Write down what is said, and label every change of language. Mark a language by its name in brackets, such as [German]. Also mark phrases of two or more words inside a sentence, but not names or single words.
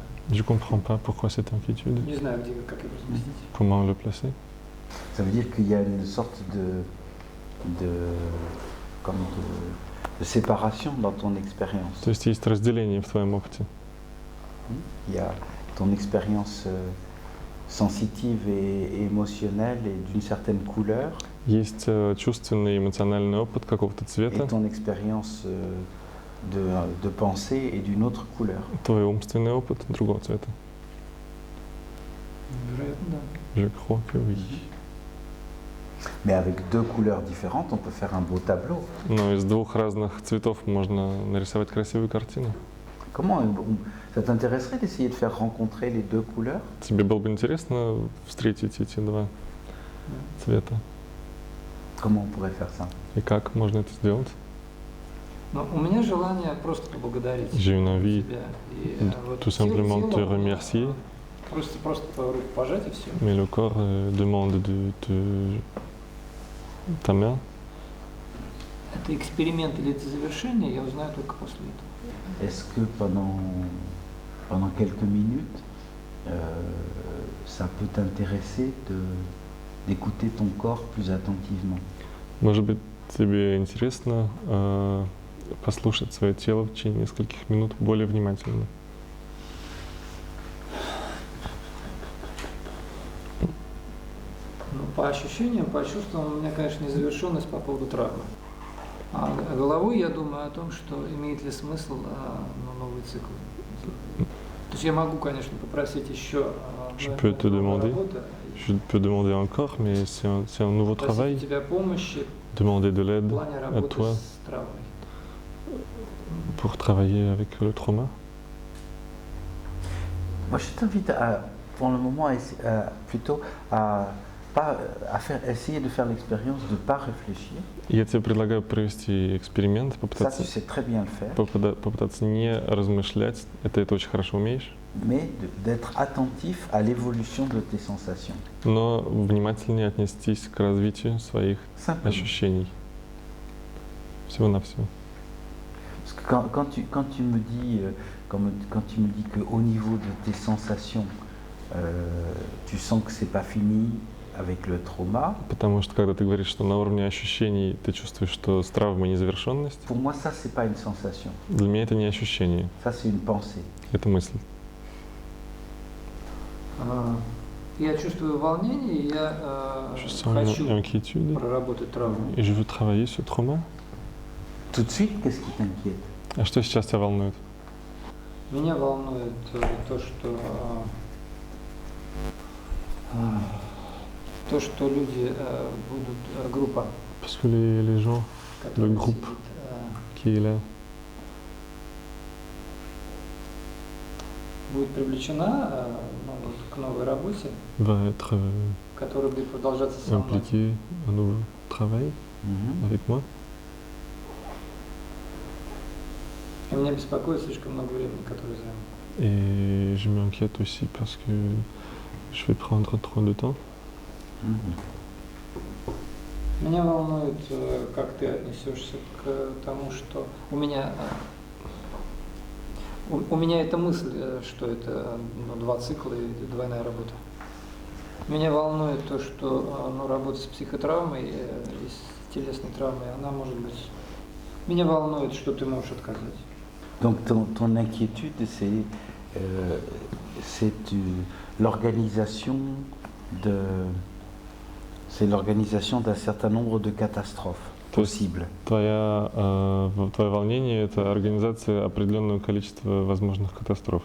[French] Je comprends pas pourquoi cette inquiétude. [Russian] Не знаю, где, как его разместить. [French] Comment le placer? Ça veut dire qu'il y a une sorte de séparation dans ton expérience. [Russian] То есть есть разделение в твоем опыте. [French] Il y a ton expérience sensitive et émotionnelle et d'une certaine couleur. [Russian] Есть чувственный и эмоциональный опыт какого-то [French] Et [Russian] цвета, [French] ton expérience de pensée est d'une autre couleur. [Russian] твой умственный опыт другого цвета. Вероятно, да. [French] Je crois que oui. Mais avec deux couleurs différentes, on peut faire un beau tableau. Но из двух разных цветов можно нарисовать красивую картину. Comment ça t'intéresserait d'essayer de faire rencontrer les deux couleurs? [Russian] Тебе было бы интересно встретить эти два цвета? [French] Comment on pourrait faire ça? [Russian] И как можно это сделать? Но у меня желание просто поблагодарить [French] J'ai une envie [Russian] тебя. И, вот [French] tout simplement te [Russian] телом, [French] remercier, [Russian] Просто по руку пожать и все. [French] mais le corps demande de ta main. [Russian] Это эксперимент или это завершение, я узнаю только после этого. [French] Est-ce que pendant quelques minutes, ça peut t'intéresser d'écouter ton corps plus attentivement? [Russian] Может быть, тебе интересно послушать свое тело в течение нескольких минут более внимательно. Ну, по ощущениям, по чувствам у меня, конечно, незавершенность по поводу травмы. А головой я думаю о том, что имеет ли смысл новый цикл. То есть я могу, конечно, попросить еще [French] Je peux te demander, je peux demander encore, mais c'est un nouveau travail. [Russian] тебя помощи [French] Demander de [Russian] в [French] l'aide [Russian] плане [French] à [Russian] работы [French] toi [Russian] с травмой. [French] pour travailler avec le trauma. Moi, je t'invite pour le moment, plutôt essayer de faire l'expérience de ne pas réfléchir. [Russian] Я тебе предлагаю провести эксперимент, [French] Ça, [Russian] попытаться, [French] tu sais très bien le faire, [Russian] попытаться не размышлять, это очень хорошо умеешь, [French] mais d'être attentif à l'évolution de tes sensations. [Russian] но внимательнее отнестись к развитию своих [French] Simplement. [Russian] ощущений. Всего-навсего. [French] Parce que quand tu me dis, quand tu me dis qu'au niveau de tes sensations, tu sens que c'est pas fini avec le trauma, [Russian] Потому что когда ты говоришь, что на уровне ощущений ты чувствуешь, что с травмой незавершенность, [French] pour moi, ça, c'est pas une sensation. [Russian] для меня это не ощущение, [French] Ça, c'est une pensée. [Russian] это мысль. Я чувствую волнение, и я [French] Je sens une [Russian] хочу [French] inquiétude [Russian] проработать травму. [French] et je veux travailler sur trauma. Tout de suite, qu'est-ce qui t'inquiète? [Russian] А что сейчас тебя волнует? Меня волнует то, что люди будут, группа, [French] Parce que les gens [Russian] которая [French] groupe. [Russian] сидит, [French] qui est là [Russian] будет привлечена к новой работе, [French] va être [Russian] которая будет продолжаться со мной. [French] impliqué à un nouveau travail avec moi. [Russian] И меня беспокоит слишком много времени, которое займет. [French] Et je m'inquiète aussi parce que je vais prendre trop de temps. [Russian] Меня волнует, как ты отнесешься к тому, что у меня эта мысль, что это два цикла и двойная работа. Меня волнует то, что работа с психотравмой и с телесной травмой, она может быть... Меня волнует, что ты можешь отказать. [French] Donc ton inquiétude, c'est l'organisation d'un certain nombre de catastrophes possibles. [Russian] Твое волнение – это организация определенного количества возможных катастроф.